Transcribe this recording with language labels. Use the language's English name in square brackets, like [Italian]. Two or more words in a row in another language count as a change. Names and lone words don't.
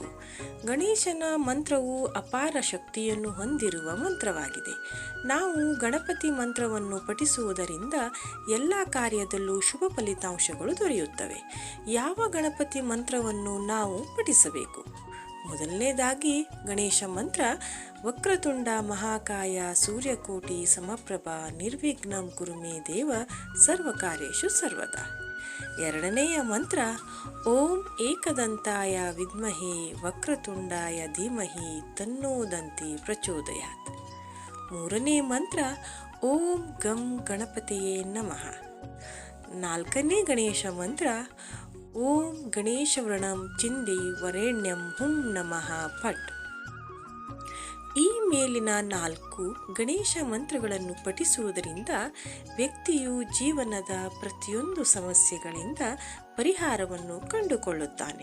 [Kannada] ಗಣೇಶನ ಮಂತ್ರವು ಅಪಾರ ಶಕ್ತಿಯನ್ನು ಹೊಂದಿರುವ ಮಂತ್ರವಾಗಿದೆ. ನಾವು ಗಣಪತಿ ಮಂತ್ರವನ್ನು ಪಠಿಸುವುದರಿಂದ ಎಲ್ಲ ಕಾರ್ಯದಲ್ಲೂ ಶುಭ ಫಲಿತಾಂಶಗಳು ದೊರೆಯುತ್ತವೆ. ಯಾವ ಗಣಪತಿ ಮಂತ್ರವನ್ನು ನಾವು ಪಠಿಸಬೇಕು? ಮೊದಲನೇದಾಗಿ ಗಣೇಶ ಮಂತ್ರ [Sanskrit] ವಕ್ರತುಂಡ ಮಹಾಕಾಯ ಸೂರ್ಯಕೋಟಿ ಸಮಪ್ರಭ ನಿರ್ವಿಘ್ನಂ ಕುರು ಮೇ ದೇವ ಸರ್ವಕಾರ್ಯೇಷು ಸರ್ವದಾ. [Kannada] ಎರಡನೆಯ ಮಂತ್ರ [Sanskrit] ಓಂ ಏಕದಂತಾಯ ವಿದ್ಮಹೇ ವಕ್ರತುಂಡಾಯ ಧೀಮಹಿ ತನ್ನೋ ದಂತಿ ಪ್ರಚೋದಯಾತ್. [Kannada] ಮೂರನೇ ಮಂತ್ರ [Sanskrit] ಓಂ ಗಂ ಗಣಪತಿಯೇ ನಮಃ. [Kannada] ನಾಲ್ಕನೇ ಗಣೇಶ ಮಂತ್ರ [Sanskrit] ಓಂ ಗಣೇಶವೃಣಂ ಚಿಂದಿ ವರೇಣ್ಯಂ ಹುಂ ನಮಃ ಫಟ್. [Kannada] ಈ ಮೇಲಿನ 4 ಗಣೇಶ ಮಂತ್ರಗಳನ್ನು ಪಠಿಸುವುದರಿಂದ ವ್ಯಕ್ತಿಯು ಜೀವನದ ಪ್ರತಿಯೊಂದು ಸಮಸ್ಯೆಗಳಿಂದ ಪರಿಹಾರವನ್ನು ಕಂಡುಕೊಳ್ಳುತ್ತಾನೆ.